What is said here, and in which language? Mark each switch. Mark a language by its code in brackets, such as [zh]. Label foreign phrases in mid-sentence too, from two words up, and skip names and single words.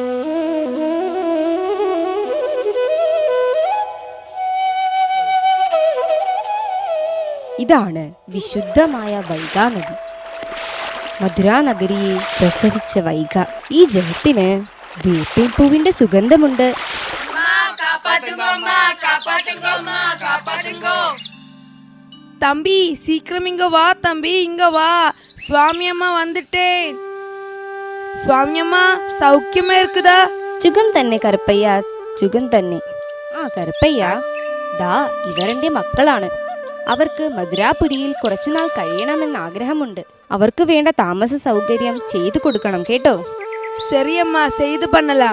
[ml] ഇതാണ് വിശുദ്ധമായ വൈഗാനദി. മധുരാനഗരിയെ പ്രസവിച്ച വൈഗ. ഈ ജലത്തിന് വേപ്പിൻ പൂവിന്റെ സുഗന്ധമുണ്ട്. [ta] தம்பி சீக்கிரம் இங்க வா தம்பி, இங்க வா. சுவாமி அம்மா வந்துட்டேன். சுவாமி அம்மா சௌக்கியமா இருக்குதா? [ml] ചുഗം തന്നെ കറുപ്പയ്യ, ചുഗം തന്നെ. ആ കറുപ്പയ്യ, ദാ ഇവരെന്റെ മക്കളാണ്. അവർക്ക് മധുരാപുരിയിൽ കുറച്ചുനാൾ കഴിയണമെന്ന് ആഗ്രഹമുണ്ട്. അവർക്ക് വേണ്ട താമസ സൗകര്യം ചെയ്തു കൊടുക്കണം കേട്ടോ. ശരിയമ്മ, [ta] செய்து பண்ணலாம்.